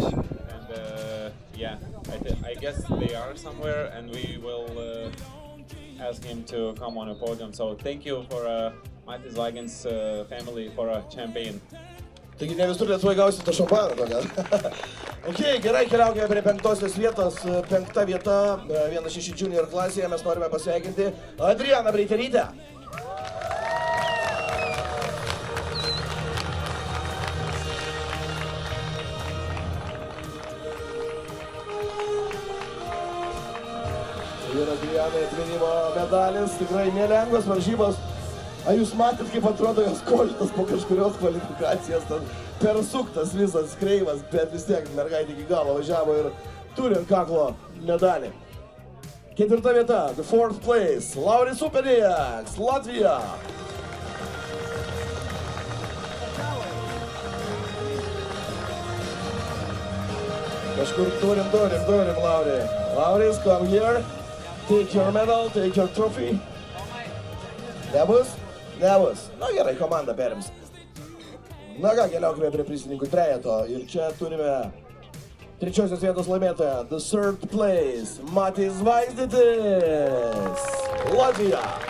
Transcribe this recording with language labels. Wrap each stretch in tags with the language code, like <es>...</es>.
<en>And yeah, I guess they are somewhere, and we will ask him to come on a podium. So thank you for Matis Vagins family for a champagne.</en> <lt>Taigi ne visur Lietuvoje gausi tą šampaną tokią. Ok, gerai, keliaukime prie 5 vietos. 5 vieta, 1.6 junior klasėje, mes norime pasveikinti Adrianą Breiterytę. Ir Adrianai atminimo medalis, tikrai nelengvas varžybos. Ar jūs matėt, kaip atrodo jos koštas po kažkurios kvalifikacijos, ten persuktas visas kreivas, bet vis tiek mergaitė iki galo važiavo ir turi ant kaklo medalį. 4 vieta, the 4th place, Lauris Upenieks, Latvija. Kažkur turim, Lauri.</lt> <en>Lauris, come here, take your medal, take your trophy.</en> <lt>Nebus? Nebus. Na gerai, komanda perims. Na ką, keliaukime prie prizininkų trejeto. Ir čia turime 3 vietos laimėtoją.</lt> <en>The 3rd place, Matis Vaizdytis, Latvija.</en>